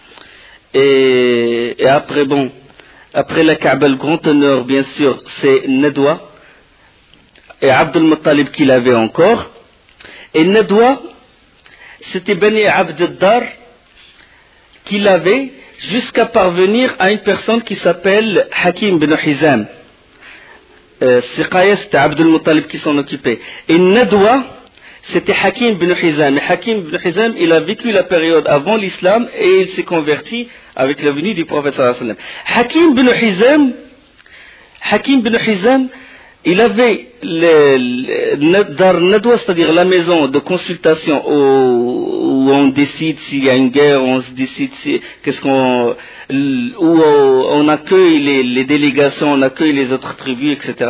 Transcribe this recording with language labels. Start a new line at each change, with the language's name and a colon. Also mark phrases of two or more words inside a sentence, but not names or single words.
French: après la Kaaba, le grand honneur, bien sûr, c'est Nadwa, et Abd al-Muttalib qui l'avait encore, et Nadwa, c'était Bani Abd ad-Dar qui l'avait jusqu'à parvenir à une personne qui s'appelle Hakim bin Hizam. Siqaya, c'était Abd al-Muttalib qui s'en occupait. Et Nadwa, c'était Hakim bin Hizam. Et Hakim bin Hizam, il a vécu la période avant l'islam et il s'est converti avec la venue du prophète
Arabic: صلى الله عليه وسلم.
French: Hakim bin Hizam, il avait Dar Nadwa, c'est-à-dire la maison de consultation où on décide s'il y a une guerre, on se décide où on accueille les délégations, on accueille les autres tribus, etc.